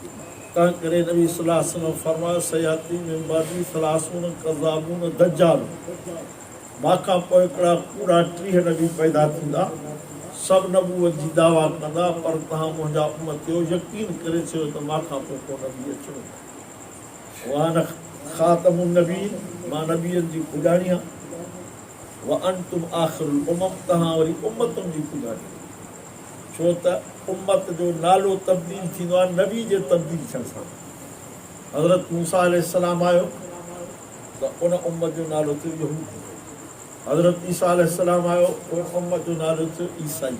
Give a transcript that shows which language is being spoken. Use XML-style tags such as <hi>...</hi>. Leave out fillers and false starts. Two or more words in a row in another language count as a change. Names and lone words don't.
<sd>तंहिं करे नबी सल्लल्लाहु अलैहि वसल्लम फरमायो</sd> <ar>سيأتي من بعدي ثلاثون كذابون دجال,</ar> <sd>मांखां पोइ हिकिड़ा कूड़ा 30 नबी पैदा थींदा, सभु नबूवत जी दावा कंदा, पर तव्हां मुंहिंजा उम्मतियो यकीन करे छॾियो त मांखां पोइ को नबी अचणो।</sd> <ar>وأنا خاتم النبيين,</ar> <sd>मां नबीअनि जी पुॼाणी आहियां।</sd> <ar>وأنتم آخر الأمم,</ar> <sd>तव्हां वरी उम्मतुनि जी पुॼाणी। छो त उम्मत जो नालो तब्दील थींदो आहे नबी जे तब्दील थियण सां। हज़रत मूसा अलैहिस्सलाम आयो त उन उम्मत जो नालो थियो यहूदी। हज़रत ईसा अलैहिस्सलाम आयो, उन उम्मत जो नालो थियो ईसाई।</sd>